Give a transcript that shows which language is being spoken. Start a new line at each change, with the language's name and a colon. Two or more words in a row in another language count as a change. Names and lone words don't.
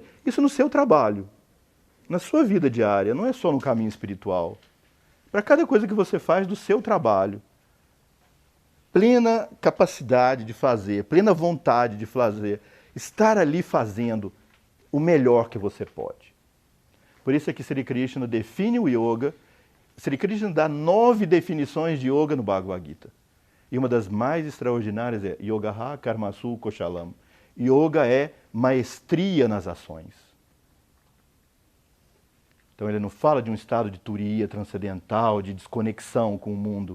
Portuguese: Isso no seu trabalho, na sua vida diária, não é só no caminho espiritual. Para cada coisa que você faz do seu trabalho, plena capacidade de fazer, plena vontade de fazer, estar ali fazendo o melhor que você pode. Por isso é que Sri Krishna define o yoga. Sri Krishna dá 9 definições de yoga no Bhagavad Gita. E uma das mais extraordinárias é
Sanskrit: योगह कर्मसु कोशलम्.
Portuguese: Yoga é maestria nas ações. Então ele não fala de um estado de turiya transcendental, de desconexão com o mundo.